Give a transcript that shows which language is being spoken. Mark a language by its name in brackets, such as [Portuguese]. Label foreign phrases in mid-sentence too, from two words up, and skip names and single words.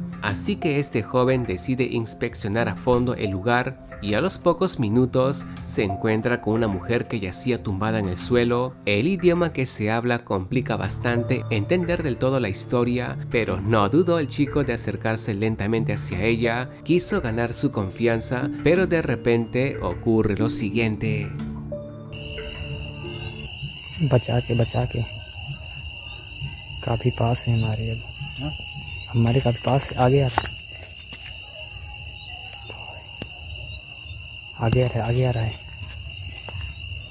[Spanish] Así que este joven decide inspeccionar a fondo el lugar y a los pocos minutos se encuentra con una mujer que yacía tumbada en el suelo. El idioma que se habla complica bastante entender del todo la historia, pero no dudó el chico de acercarse lentamente hacia ella. Quiso ganar su confianza, pero de repente ocurre lo siguiente. [Hindi] बचा के काफी पास है हमारे काफी पास है आगे आ रहा है